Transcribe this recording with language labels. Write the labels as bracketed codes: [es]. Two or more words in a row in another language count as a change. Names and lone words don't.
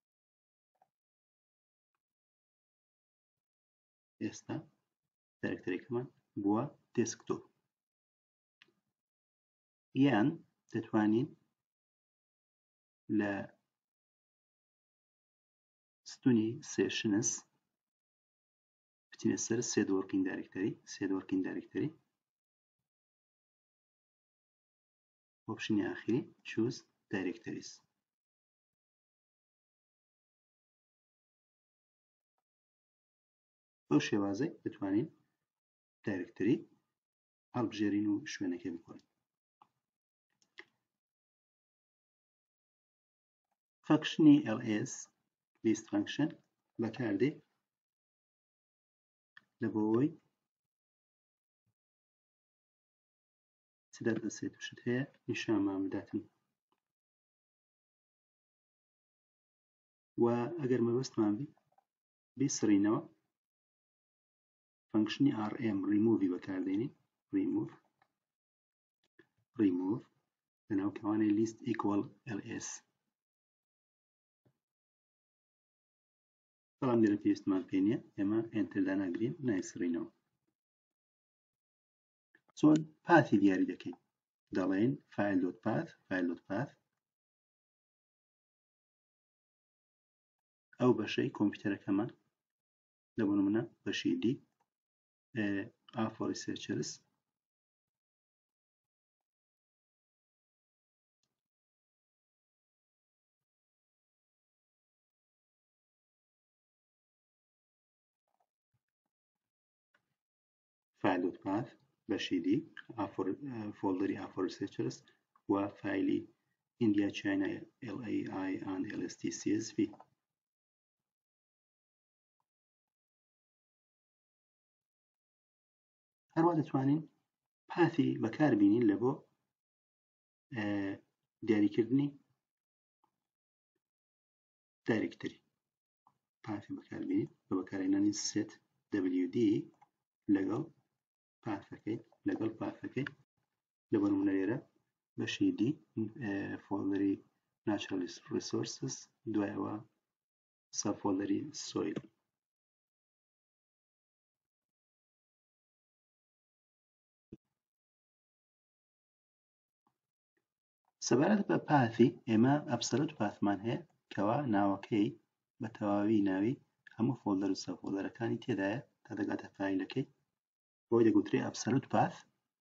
[ckb] ئێستا دایرێکتەریەکەمان بووە دێسکتۆپ. یان دەتوانین لە ستونی سێشنس بچینە سەر [en] set working directory [ckb] ئۆپشنی ئاخری [en] choose directories. [ckb] بەو شێوازەی دەتوانین دایرێکتەری هەڵبژێرین و شوێنەکەی بکۆین. فانکشنی ls [en] list function [ckb] بەکاردێ لە بۆەوەی چدا دەسێت توشت هەیە نیشانمان بداتن و ئەگەر مەبەستمان بیسڕینەوە فانکشنی rm remove بەکاردێنین remove لەناو کەوانەی [en] list equal ls. [ckb] بەڵام لێرە پێویستمان پێ نییە، ئێمە ئێنتەر داناگرین نایسڕینەوە. چۆن پاثی دیاری دەکەین دەڵێن file.path ئەو بەشەی کۆمپیوتەرەکەمان لە بۆ نمونە بەشی D [en] A for researchers [ckb] file.path بەشی D فۆلدەری [en] A for researchers [ckb] و فایلی India China LAI and LST CSV. هەروە دەتوانین پاثی بەکاربینین لە بۆ دیاریکردنی دایرێکتەری. پاثی بەکاربینین بە بەکارهێنانی set wd لەگەڵ پاثەکەی لە بۆ نمونە لێرە بەشی D فۆلدەری [en] natural resources [ckb] دوایەوە سەبفۆلدەری soil. سەبارەت بە پاثی ئێمە ئەبسەلۆت پاثمان هەیە کەوا ناوەکەی بە تەواوی ناوی هەموو فۆلدەر و سەبفۆلدەرەکانی تێدایە تا دەگاتە فایلەکەی بۆی دەگوترێ [en] absolute path.